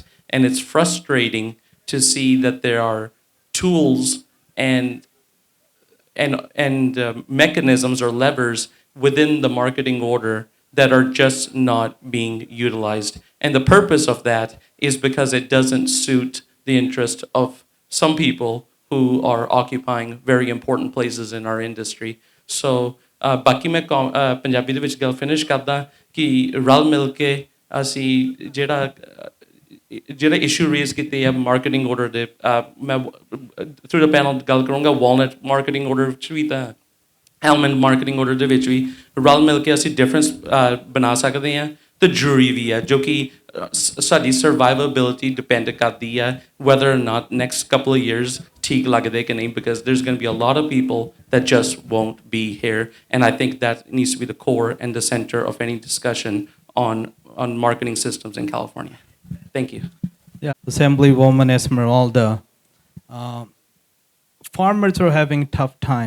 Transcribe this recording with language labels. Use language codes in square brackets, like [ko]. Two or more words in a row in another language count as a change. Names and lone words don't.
[en] And it's frustrating to see that there are tools and mechanisms or levers within the marketing order that are just not being utilized. And the purpose of that is because it doesn't suit the interest of some people who are occupying very important places in our industry. [pa] So ਬਾਕੀ ਮੈਂ ਪੰਜਾਬੀ ਦੇ ਵਿੱਚ ਗੱਲ ਫਿਨਿਸ਼ ਕਰਦਾ ਕਿ ਰਲ ਮਿਲ ਕੇ ਅਸੀਂ ਜਿਹੜਾ [en] issue raise [pa] ਕੀਤੇ ਆ [en] marketing order [pa] ਦੇ ਮੈਂ [en] through the panel [pa] ਗੱਲ ਕਰੂੰਗਾ [en] walnut marketing order [pa] ਵਿੱਚ ਵੀ ਤਾਂ [en] almond marketing order [pa] ਦੇ ਵਿੱਚ ਵੀ ਰਲ ਮਿਲ ਕੇ ਅਸੀਂ ਡਿਫਰੈਂਸ ਬਣਾ ਸਕਦੇ ਹਾਂ ਤੇ ਜ਼ਰੂਰੀ ਵੀ ਹੈ ਜੋ ਕਿ ਸਾਡੀ ਸਰਵਾਈਵੇਬਿਲਿਟੀ ਡਿਪੈਂਡ ਕਰਦੀ ਹੈ [en] whether or not next couple of years [pa] ਠੀਕ ਲੱਗਦੇ ਕਿ ਨਹੀਂ [en] because there's going to be a lot of people that just won't be here and I think that needs to be the core and the center of any discussion on marketing systems in California. Thank you. Yeah, Assemblywoman Esmeralda. Farmers are having a tough time.